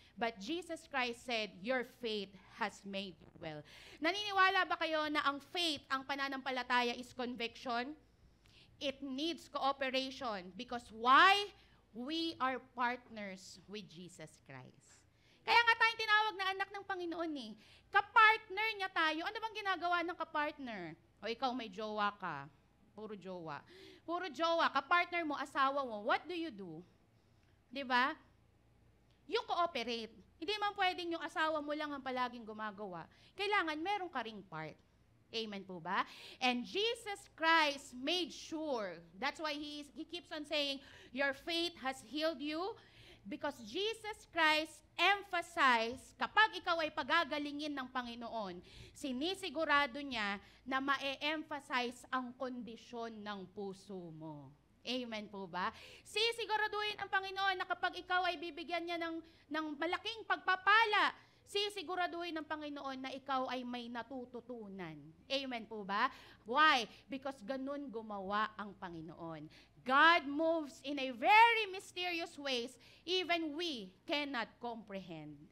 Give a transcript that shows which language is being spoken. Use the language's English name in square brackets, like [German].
[English] But Jesus Christ said, your faith has made you well. [Filipino] Naniniwala ba kayo na ang faith, ang pananampalataya is conviction? [English] It needs cooperation. Because why? We are partners with Jesus Christ. [Filipino] Kaya nga tayong tinawag na anak ng Panginoon eh. Kapartner niya tayo. Ano bang ginagawa ng kapartner? O ikaw may jowa ka. Puro jowa. Puro jowa. Kapartner mo, asawa mo. [English] What do you do? Diba? You cooperate. [Filipino] Hindi man pwedeng yung asawa mo lang ang palaging gumagawa. Kailangan meron ka ring part. Amen po ba? [English] And Jesus Christ made sure. That's why he keeps on saying, your faith has healed you. Because Jesus Christ emphasized, [Filipino] kapag ikaw ay pagagalingin ng Panginoon, sinisigurado niya na ma-emphasize ang kondisyon ng puso mo. Amen po ba? Sisiguraduhin ang Panginoon na kapag ikaw ay bibigyan niya ng malaking pagpapala, sisiguraduhin ng Panginoon na ikaw ay may natututunan. Amen po ba? Why? Because ganun gumawa ang Panginoon. [English] God moves in a very mysterious ways, even we cannot comprehend.